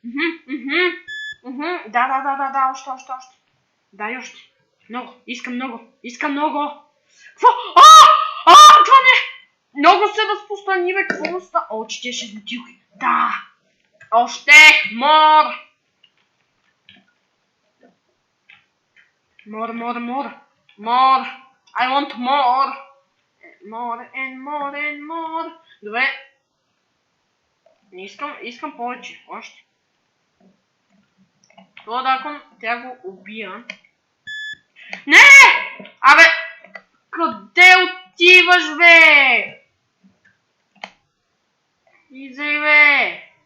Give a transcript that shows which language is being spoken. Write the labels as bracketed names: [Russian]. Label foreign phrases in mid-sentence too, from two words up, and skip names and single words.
[Bulgarian] Да, още. Дай още. Много. Искам много. Какво? Това не. Много се разпространи, бе. Какво става? 46 бутилки. Да. Още. Мор. [English] I want more. More. [Bulgarian] Добре. Искам повече. Още. Това дракон, тя го убия. Не! Абе! Къде отиваш, бе? Изай, бе!